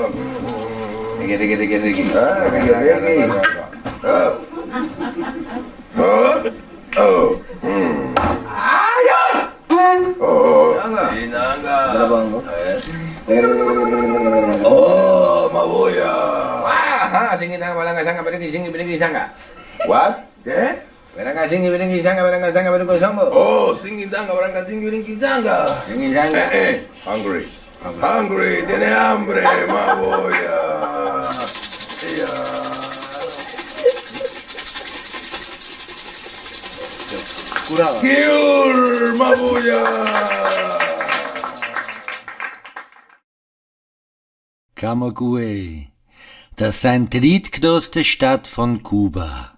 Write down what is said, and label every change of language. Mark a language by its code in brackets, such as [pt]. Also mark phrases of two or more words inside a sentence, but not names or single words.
[en] Digi. Oh, Mabuya. Singitanga baranga sanga beriki sanga. What? [es] ¿Qué? Baranga beriki sanga beriki sanga. Oh, singitanga baranga beriki sanga. Singi sanga. [en] Hungry. Hungry, [es] tiene hambre, Mabuya. [en] Kill, Mabuya. [de] Camagüey, das ist die drittgrößte Stadt von Kuba.